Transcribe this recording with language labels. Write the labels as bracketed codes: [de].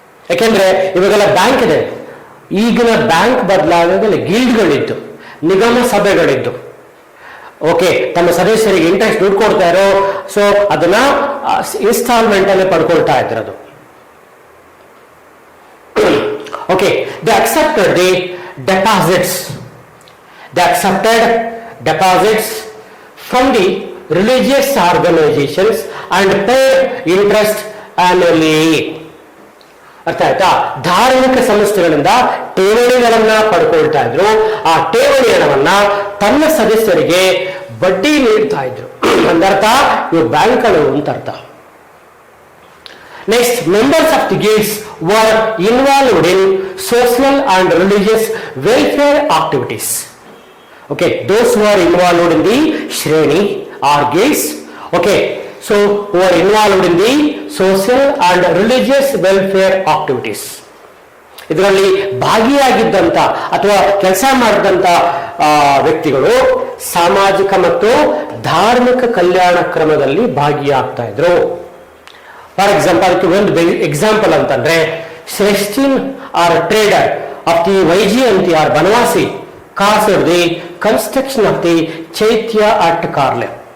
[kn] ಯಾಕೆಂದ್ರೆ ಇವಾಗೆಲ್ಲ ಬ್ಯಾಂಕ್ ಇದೆ, ಈಗಿನ ಬ್ಯಾಂಕ್ ಬದಲಾಗದಲ್ಲಿ ಗಿಲ್ಡ್ಗಳಿದ್ದು, ನಿಗಮ ಸಭೆಗಳಿದ್ದು. ಓಕೆ, ತಮ್ಮ ಸದಸ್ಯರಿಗೆ ಇಂಟ್ರೆಸ್ಟ್ ದುಡ್ಡು ಕೊಡ್ತಾ ಇರೋ, ಸೊ ಅದನ್ನ ಇನ್ಸ್ಟಾಲ್ಮೆಂಟ್ ಅಲ್ಲಿ ಪಡ್ಕೊಳ್ತಾ ಇದ್ರದು. [en] Okay, they accepted the deposits. They accepted deposits from the religious organizations and paid interest annually. [kn] ಅರ್ಥ ಆಯ್ತಾ? ಧಾರ್ಮಿಕ ಸಂಸ್ಥೆಗಳಿಂದ ಠೇವಣಿಗಳನ್ನ ಪಡ್ಕೊಳ್ತಾ ಇದ್ರು. ಆ ಠೇವಣಿ ಹಣವನ್ನ ತನ್ನ ಸದಸ್ಯರಿಗೆ ಬಡ್ಡಿ ನೀಡ್ತಾ ಇದ್ರು. ಅಂದರ್ಥ ಇವು ಬ್ಯಾಂಕ್ಗಳು ಅಂತ ಅರ್ಥ. [en] Next, members of the guilds were involved in social and religious welfare activities. Okay, those who are involved in the Shreni or guilds, okay, so who are involved in the social and religious welfare activities. [kn] ಇದರಲ್ಲಿ ಭಾಗಿಯಾಗಿದ್ದಂತ ಅಥವಾ ಕೆಲಸ ಮಾಡಿದಂತ ವ್ಯಕ್ತಿಗಳು ಸಾಮಾಜಿಕ ಮತ್ತು ಧಾರ್ಮಿಕ ಕಲ್ಯಾಣ ಕ್ರಮದಲ್ಲಿ ಭಾಗಿಯಾಗ್ತಾ ಇದ್ರು. [en] for example, [kn] ಅದಕ್ಕೆ ಒಂದು ಎಕ್ಸಾಂಪಲ್ ಅಂತಂದ್ರೆ, [en] Shreshthin or trader of the Vaijayanti or Banavasi caused the construction of the chaitya at Karle.